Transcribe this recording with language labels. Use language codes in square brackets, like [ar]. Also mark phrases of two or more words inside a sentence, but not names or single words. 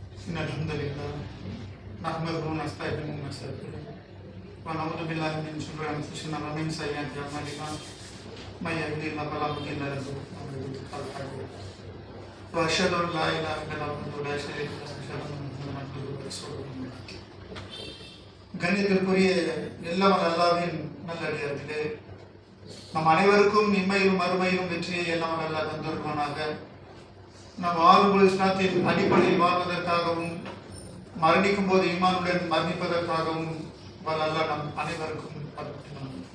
[ar] إن الحمد لله نحمده ونستعينه ونستغفره ونعوذ بالله من شرور أنفسنا ومن سيئات أعمالنا من يهده الله فلا مضل له ومن يضلل فلا هادي له وأشهد أن لا إله إلا الله وحده لا شريك له وأشهد أن محمدا عبده ورسوله [ta] கண்ணியத்திற்குரிய எல்லாம் அல்லாஹ்வின் நல்லடியார்களே, நம் அனைவருக்கும் இம்மையிலும் மறுமையிலும் வெற்றியை எல்லாம் அல்லாஹ் தந்திருப்பானாக. நாம் வாழும் இஸ்லாத்தின் அடிப்படையில் வாழ்வதற்காகவும் மரணிக்கும் போது ஈமானுடன் மரணிப்பதற்காகவும் அல்லாஹ் நம் அனைவருக்கும் படைத்தான்.